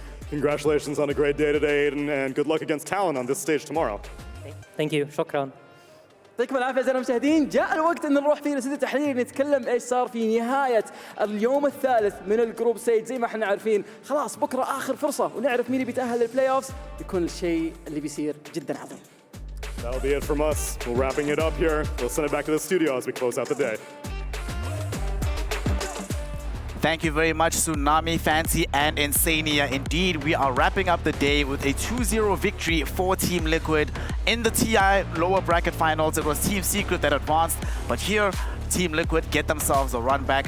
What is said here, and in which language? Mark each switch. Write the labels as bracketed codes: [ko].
[en] Congratulations on a great day today and good luck against Talon on this stage tomorrow. Thank you. [ar] شكرا. يعطيكم العافيه اعزائنا المشاهدين، جاء الوقت ان نروح فيه لاستوديو التحليل نتكلم ايش صار في نهايه اليوم الثالث من الجروب ستيج. زي ما احنا عارفين خلاص بكره اخر فرصه ونعرف مين اللي بيتاهل للبلاي اوفز، يكون الشيء اللي بيصير جدا عظيم. [en] That'll be it from us. We're wrapping it up here. We'll send it back to the studio as we close out the day. Thank you very much, Tsunami, Fancy, and Insania. Indeed, we are wrapping up the day with a 2-0 victory for Team Liquid. In the TI lower bracket finals, it was Team Secret that advanced, but here, Team Liquid get themselves a run back.